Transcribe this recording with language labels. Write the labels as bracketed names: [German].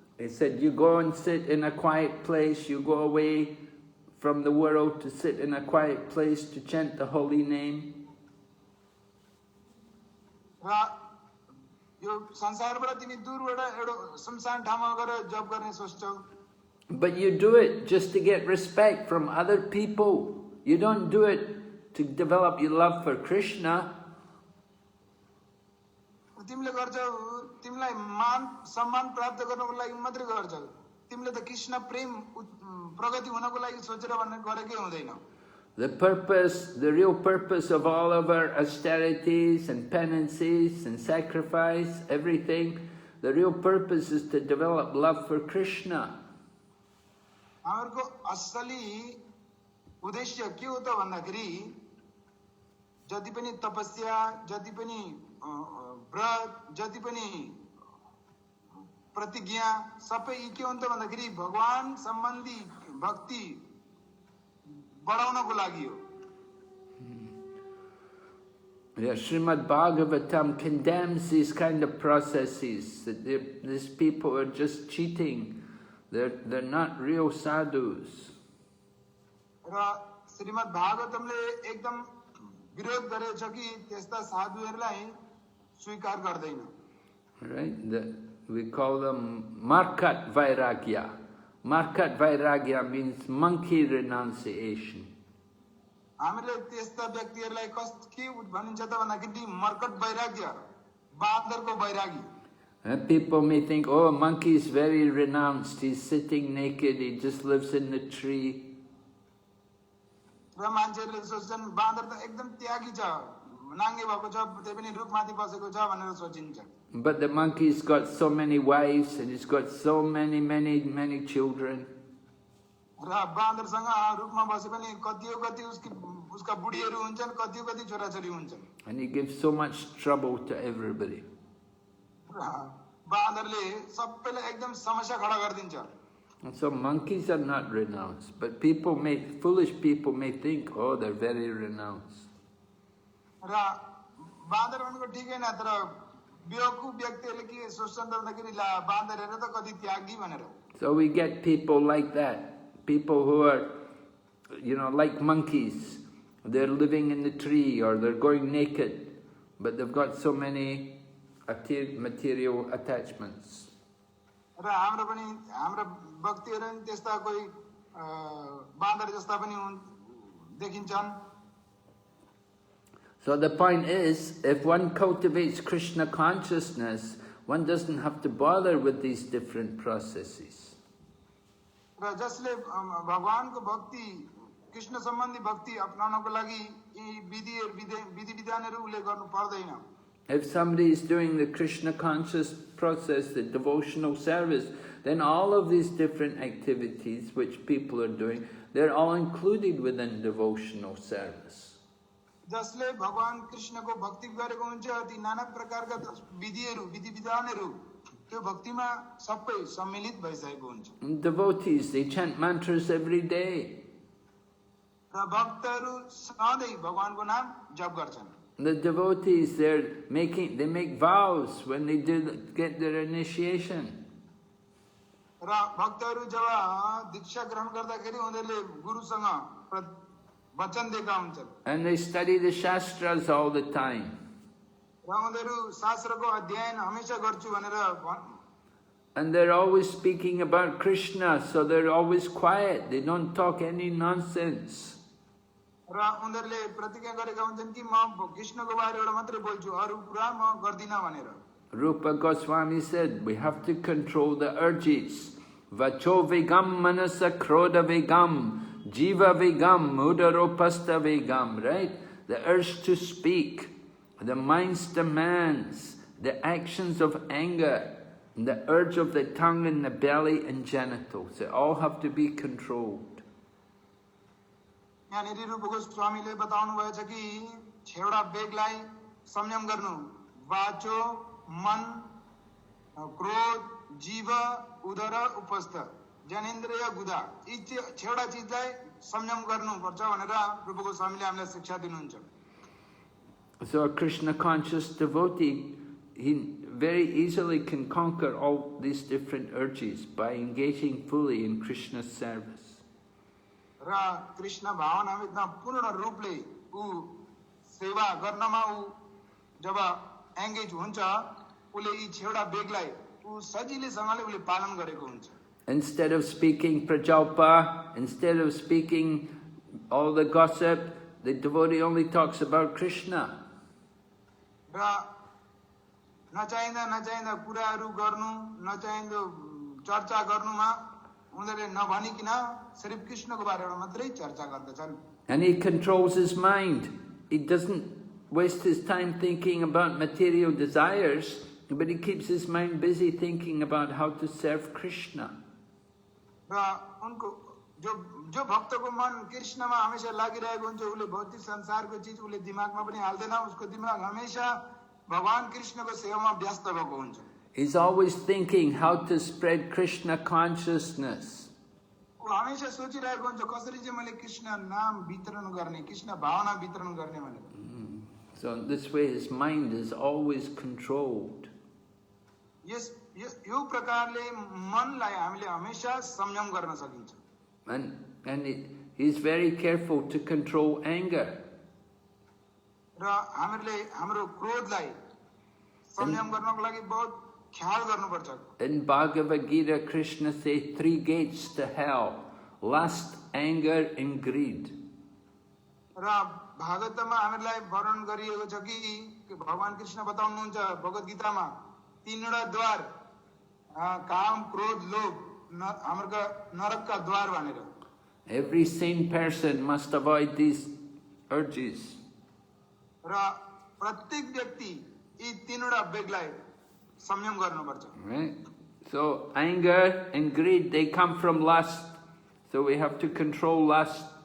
[English] He said, you go and sit in a quiet place, you go away from the world to sit in a quiet place to chant the holy name. [Nepali] र यो संसारबाट तिमी दूरबाट एउटा सुनसान ठाउँमा गएर जप गर्ने सोच्छौ। [English] But you do it just to get respect from other people. You don't do it to develop your love for Krishna. [Nepali] तिमीले गर्छौ, तिमीलाई मान सम्मान प्राप्त गर्नको लागि मात्रै गर्छौ, तिमीले त कृष्ण प्रेम प्रगति हुनको लागि सोचेर भन्ने गरेकै हुँदैन। [English] The real purpose of all of our austerities and penances and sacrifice, everything, the real purpose is to develop love for Krishna. [Nepali] हामीहरूको असली उद्देश्य के हो त भन्दाखेरि जति पनि तपस्या, जति पनि व्रत, जति पनि प्रतिज्ञा सबै के हो त भन्दाखेरि भगवान सम्बन्धी भक्ति बढाउनको लागि हो। [English] Yeah, Srimad Bhagavatam condemns these kind of processes, that these people are just cheating. They're not real sadhus. [Nepali] र श्रीमद् भागवतमले एकदम विरोध गरेछ कि त्यस्ता साधुहरूलाई स्वीकार गर्दैन। [English] Right? We call them Markat Vairagya. Markat Vairagya means monkey renunciation. [Nepali] हामीले त्यस्ता व्यक्तिहरूलाई के भनिन्छ त भन्दाखेरि मर्कट वैराग्य, बाँदरको वैरागी। [English] And people may think, oh, a monkey is very renounced, he's sitting naked, he just lives in the tree. [Nepali] र मान्छेहरूले सोच्छन् बाँदर त एकदम त्यागी छ, नाङ्गे भएको छ, त्यही पनि रुखमाथि बसेको छ भनेर सोचिन्छ। [English] But the monkey's got so many wives and he's got so many children. [Nepali] र बाँदरसँग रुखमा बसे पनि कति उसका बुढीहरू हुन्छन्, कति छोराछोरी हुन्छन्। [English] And he gives so much trouble to everybody. [Nepali] बाँदरले सबैलाई एकदम समस्या खडा गरिदिन्छ। [English] And so monkeys are not renounced, but foolish people may think, oh, they're very renounced. [Nepali] र बाँदर भनेको ठिकै न, तर बेवकूफ व्यक्तिहरूले के सोच्छन् त भन्दाखेरि बाँदरहरू त कति त्यागी भनेर। [English] So we get people like that, people who are, like monkeys. They're living in the tree or they're going naked, but they've got so many material attachments. [Nepali] र हाम्रो भक्तिहरू नि त्यस्ता कोही बाँदर जस्ता पनि देखिन्छन्। [English] So the point is, if one cultivates Krishna consciousness, one doesn't have to bother with these different processes. [Nepali] र जसले भगवानको भक्ति, कृष्ण सम्बन्धी भक्ति अपनाउनको लागि यी विधि विधानहरू उल्लेख गर्नु पर्दैन। [English] If somebody is doing the Krishna conscious process, the devotional service, then all of these different activities which people are doing, they're all included within devotional service. [Nepali] जसले भगवान कृष्णको भक्ति गरेको हुन्छ, ती नाना प्रकारका विधि विधानहरू त्यो भक्तिमा सबै सम्मिलित भइसकेको हुन्छ। [English] Devotees, they chant mantras every day. [Nepali] र भक्तहरू सधैँ भगवानको नाम जप गर्छन्। [English] The devotees, they make vows when they get their initiation. [Nepali] र भक्तहरू जब दीक्षा ग्रहण गर्दाखेरि उनीहरूले गुरुसँग वचन दिएका हुन्छन्। [English] And they study the Shastras all the time. [Nepali] र उनीहरू शास्त्रको अध्ययन हमेशा गर्छु भनेर। [English] And they're always speaking about Krishna, so they're always quiet. They don't talk any nonsense. [Nepali] र उनीहरूले प्रतिज्ञा गरेका हुन्छन् कि म कृष्णको बारेबाट मात्रै बोल्छु, अरू कुरा म गर्दिनँ भनेर। [English] Rupa Goswami said, we have to control the urges. [Sanskrit] Vacho vegam manasa krodha vegam, jiva vegam, mudaropasta vegam, right? [English] The urge to speak, the mind's demands, the actions of anger, and the urge of the tongue and the belly and genitals. They all have to be controlled. [Nepali] यहाँनिर रूप गोस्वामीले बताउनु भएछ कि छेउडा वेगलाई संयम गर्नु, वाचो, मन, क्रोध, जीव, उदर, उपस्थ, जनेन्द्रिय, गुदा, यी छेउडा चिजलाई संयम गर्नुपर्छ भनेर रूप गोस्वामीले हामीलाई शिक्षा दिनुहुन्छ। [English] So a Krishna conscious devotee, he very easily can conquer all these different urges by engaging fully in Krishna's service. [Nepali] र कृष्ण भावनामा पूर्ण रूपले ऊ सेवा गर्नमा ऊ जब एंगेज हुन्छ, उसले यी छेउडा बेगलाई ऊ सजिलैसँगले उसले पालन गरेको हुन्छ। [English] Instead of speaking prajalpa, instead of speaking all the gossip, the devotee only talks about Krishna. [Nepali] र नचाहिँदा कुराहरू गर्नु, नचाहिँदो चर्चा गर्नुमा उनीहरूले नभनिकन सिर्फ कृष्णको बारेमा मात्रै चर्चा गर्दछन्। [English] And he controls his mind. He doesn't waste his time thinking about material desires, but he keeps his mind busy thinking about how to serve Krishna. [Nepali] र उनको जो भक्तको मन कृष्णमा हमेशा लागिरहेको हुन्छ, उसले भौतिक संसारको चीज उसले दिमागमा पनि हाल्दैन, उसको दिमाग हमेशा भगवान कृष्णको सेवामा व्यस्त भएको हुन्छ। [English] He's always thinking how to spread Krishna consciousness. [Nepali] ऊ हमेशा सोचिरहेको हुन्छ कसरी चाहिँ मैले कृष्ण नाम वितरण गर्ने, कृष्ण भावना वितरण गर्ने भनेर। [English] So this way his mind is always controlled. [Nepali] यो प्रकारले मनलाई हामीले हमेशा संयम गर्न सकिन्छ। [English] And he's very careful to control anger. [Nepali] र हामीले हाम्रो क्रोधलाई संयम गर्नको लागि बहुत ख्याल गर्नुपर्छ। [English] In Bhagavad Gita, Krishna says 3 gates to hell: lust, anger, and greed. [Nepali] र भागवतमा हामीलाई वर्णन गरिएको छ कि भगवान कृष्ण बताउनुहुन्छ भगवत गीतामा तीनवटा द्वार काम क्रोध लोभ हाम्रो नरकका द्वार भनेर [English] Every sane person must avoid these urges. [Nepali] र प्रत्येक व्यक्ति यी तीनवटा वेगलाई संयम गर्नुपर्छ [English] Right? So anger and greed, they come from lust. So we have to control lust.